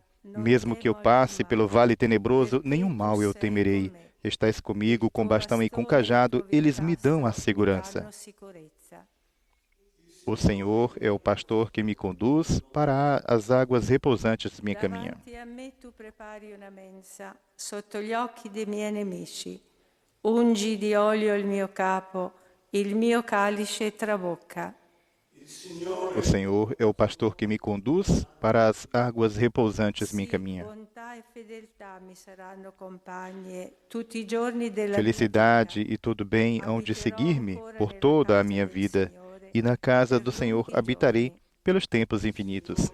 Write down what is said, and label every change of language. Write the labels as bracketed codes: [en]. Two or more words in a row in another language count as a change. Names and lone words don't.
[pt] Mesmo que eu passe pelo vale tenebroso, nenhum mal eu temerei. Estais comigo com bastão e com cajado, eles me dão a segurança. O Senhor é o pastor que me conduz para as águas repousantes me encaminha. [it] Davanti a me tu prepari una mensa sotto gli occhi dei miei nemici. Ungi di olio il mio capo, il mio calice trabocca. [pt] O Senhor é o pastor que me conduz para as águas repousantes me encaminha. [it] Bontà e fedeltà mi saranno compagne tutti i giorni della mia [pt] Felicidade [it] vita. [pt] e todo bem hão de seguir-me por toda a minha vida, e na casa do Senhor habitarei pelos tempos infinitos.